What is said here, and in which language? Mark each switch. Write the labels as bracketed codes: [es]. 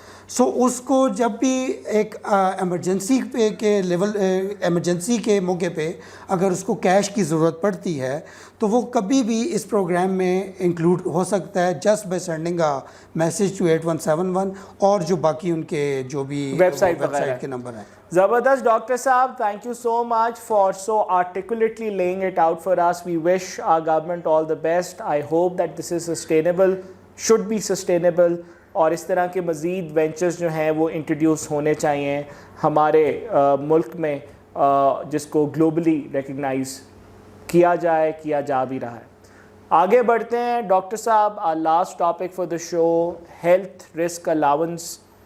[ur] سو اس کو جب بھی ایک ایمرجنسی پہ کے لیول ایمرجنسی کے موقع پہ اگر اس کو کیش کی ضرورت پڑتی ہے تو وہ کبھی بھی اس پروگرام میں انکلوڈ ہو سکتا ہے [en] just by sending a message to 8171 [ur] اور جو باقی ان کے جو بھی ویب سائٹ کے نمبر ہیں. زبردست ڈاکٹر صاحب, [en] thank you so much for so articulately laying it out for us. We wish our government all the best. I hope that this is sustainable, should be sustainable, [ur] اور اس طرح کے مزید ventures جو ہیں وہ انٹروڈیوس ہونے چاہیے ہمارے ملک میں, جس کو گلوبلی ریکگنائز کیا جا بھی رہا ہے. آگے بڑھتے ہیں ڈاکٹر صاحب. [en] Last topic for the show, health risk allowance.